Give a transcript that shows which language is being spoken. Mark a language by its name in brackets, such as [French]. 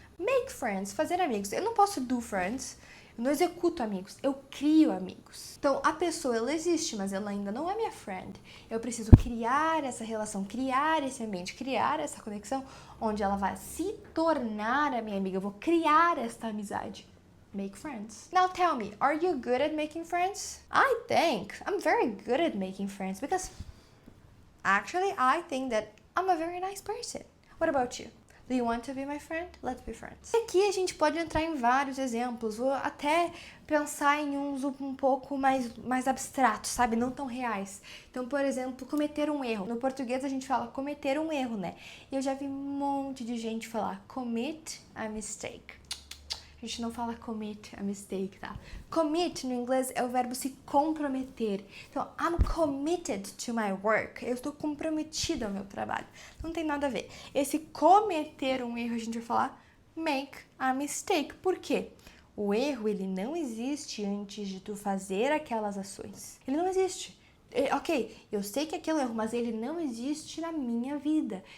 [English] Make friends, [Portuguese] fazer amigos. Eu não posso [English] do friends, [Portuguese] eu não executo amigos, eu crio amigos. Então a pessoa, ela existe, mas ela ainda não é minha friend. Eu preciso criar essa relação, criar esse ambiente, criar essa conexão, onde ela vai se tornar a minha amiga. Eu vou criar esta amizade. [English] Make friends. Now tell me, are you good at making friends? I think I'm very good at making friends because actually I think that I'm a very nice person. What about you? Do you want to be my friend? Let's be friends. [Portuguese] Aqui a gente pode entrar em vários exemplos, ou até pensar em uns um pouco mais abstratos, sabe? Não tão reais. Então, por exemplo, cometer um erro. No português a gente fala cometer um erro, né? E eu já vi um monte de gente falar [English] commit a mistake. [Portuguese] A gente não fala [English] commit a mistake, [Portuguese] tá? Commit no inglês é o verbo se comprometer. Então, [English] I'm committed to my work. [Portuguese] Eu estou comprometida ao meu trabalho. Não tem nada a ver. Esse cometer um erro, a gente vai falar [English] make a mistake. [Portuguese] Por quê? O erro, ele não existe antes de tu fazer aquelas ações. Ele não existe. Ok, eu sei que aquilo é erro, mas ele não existe na minha vida.